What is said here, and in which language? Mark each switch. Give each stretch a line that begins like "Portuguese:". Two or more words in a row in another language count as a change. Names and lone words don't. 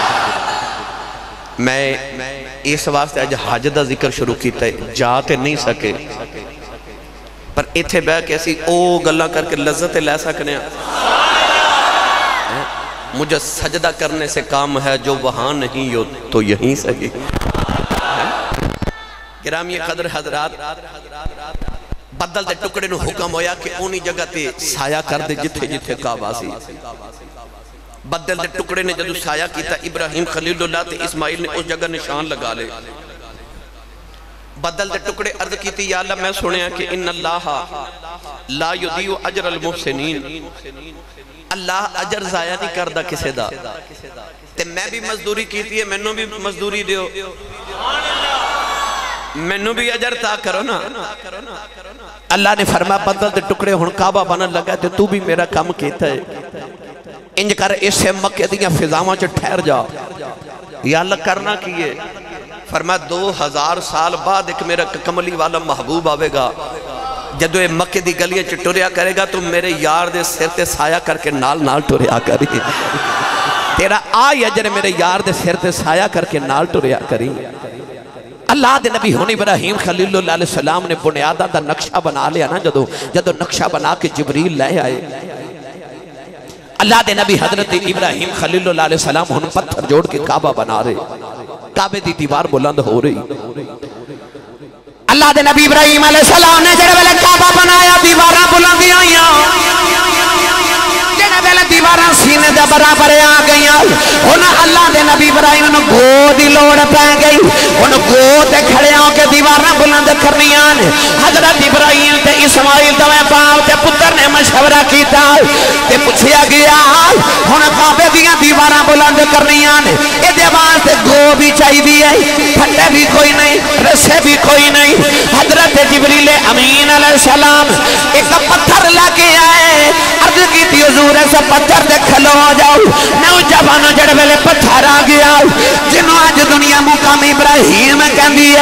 Punjabi: میں اس واسطے آج حج دا ذکر شروع کیتا ہے، جاتے نہیں سکے پر ایتھے بے کیسی او گلہ کر کے لذت لے سکنے ہیں۔
Urdu: مجھے سجدہ کرنے سے کام ہے، جو وہاں نہیں ہو تو یہیں سکے۔
Punjabi: گرامی قدر حضرات، بدل دے ٹکڑے نو حکم ہویا کہ اونی جگہ تے سایہ کر دے جتھے جتھے کعبہ سی۔ بدل دے ٹکڑے نے جدو سایہ کیتا، ابراہیم خلیل اللہ تے اسماعیل نے اس جگہ نشان لگا لے۔ بدل دے ٹکڑے عرض کیتی،
Arabic: یا اللہ
Punjabi: میں سنیا کہ
Arabic: ان اللہ لا یضیع اجر المحسنین،
Punjabi: اللہ اجر ضائع نہیں کردہ کسے دا، تے میں بھی مزدوری کیتی ہے، مینوں بھی مزدوری دیو، مینوں بھی اجر تا کرو نا۔ اللہ نے فرمایا بدل دے ٹکڑے ہن کعبہ بنن لگا تے تو بھی میرا کام کیتا ہے، انج کر اس سے مکہ دیاں فضاواں چ ٹھہر جا۔
Arabic: یا اللہ
Punjabi: کرنا کیے؟ فرمایا 2000 سال بعد ایک میرا کملی والا محبوب آوے گا، جدو اے مکہ دی گلیاں چ ٹریا کرے گا تو میرے یار دے سر تے سایہ کر کے نال نال ٹریا کری، تیرا آئی اجر میرے یار دے سر تے سایہ کر کے نال ٹریا کری۔ اللہ دے نبی ہون ابراہیم خلیل اللہ
Arabic: علیہ السلام
Punjabi: نے بنیادہ دا نقشہ بنا لیا نا، جدو نقشہ بنا کے جبریل لے آئے، اللہ دے نبی حضرت ابراہیم خلیل اللہ
Arabic: علیہ السلام
Punjabi: ہن پتھر جوڑ کے کعبہ بنا رہے، کعبے دی دیوار بلند ہو رہی۔ اللہ دے نبی ابراہیم
Arabic: علیہ السلام
Punjabi: نے جڑے ویلے کعبہ بنایا دیواراں بلندیاں آئیاں، جڑے ویلے دیواراں سینے دے برابر آ گئیاں، ہن اللہ دے نبی ابراہیم نو گو دی لوڑ پے گئی، ہن گو تے کھڑے ہو کے دیواراں بلند کرنیاں۔ حضرت ابراہیم تے اسماعیل دویں باپ تے پتر نے مشورہ کیتا تے پوچھیا گیا ہن کعبے دیاں دیواراں بلند کرنیاں، اے دے واسطے گو بھی چاہیے، پھٹے بھی کوئی نہیں، رسے بھی کوئی نہیں۔ حضرت جبریل امین
Arabic: علیہ السلام
Punjabi: ایک پتھر لگے آئے، عرض کی تھی حضور ایسا پتھر دے کھلو جاؤ، نوجوانوں جڑے ویلے پتھر آ گیا جنہوں آج دنیا مقام ابراہیم کہن دیئے۔